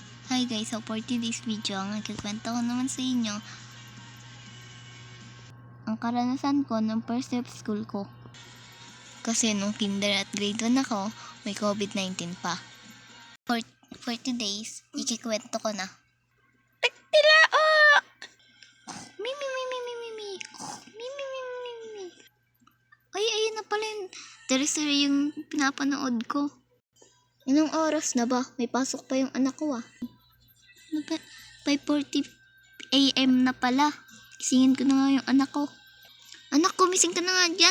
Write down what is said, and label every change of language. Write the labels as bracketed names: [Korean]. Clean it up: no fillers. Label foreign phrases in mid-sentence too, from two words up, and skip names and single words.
[English] Hi guys, so for today's video, [Filipino] ang ikikwento ko naman sa inyo ang karanasan ko nung [English] first day of school [Filipino] ko. Kasi nung kinder at grade 1 ako, may COVID-19 pa. [English] For today's, [Filipino] ikikwento ko na. Tagtilao! Mimi, mimi, mimi, mimi. Mimi, mimi, mimi. Ay, ayun na pala yung tertiary yung pinapanood ko. Ilang oras na ba? May pasok pa yung anak ko 5:40 AM na pala. Gisingin ko na nga yung anak ko. Anak, gumising ka na nga dyan.